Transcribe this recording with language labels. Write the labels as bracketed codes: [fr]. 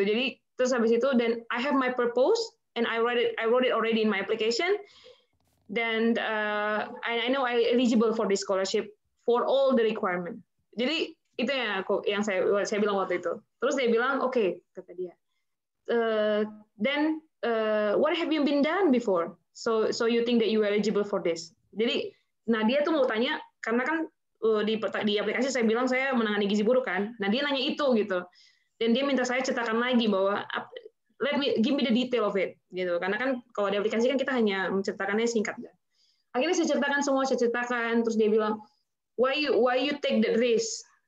[id] Jadi terus habis itu dan [en] I have my purpose and I wrote it already in my application. Then I know I'm eligible for this scholarship for all the requirement. [id] Jadi itu yang saya bilang waktu itu. Terus dia bilang, okay, kata dia. [en] Then what have you been done before? So you think that you are eligible for this? [id] Jadi, nah dia tuh mau tanya karena kan di aplikasi saya bilang saya menangani gizi buruk kan. Nah dia nanya itu gitu. Dan dia minta saya cetakan lagi bahwa [en] give me the detail of it [id] gitu. Karena kan kalau di aplikasi kan kita hanya menceritakannya singkat. Akhirnya saya ceritakan, terus dia bilang, [en] why you take the risk?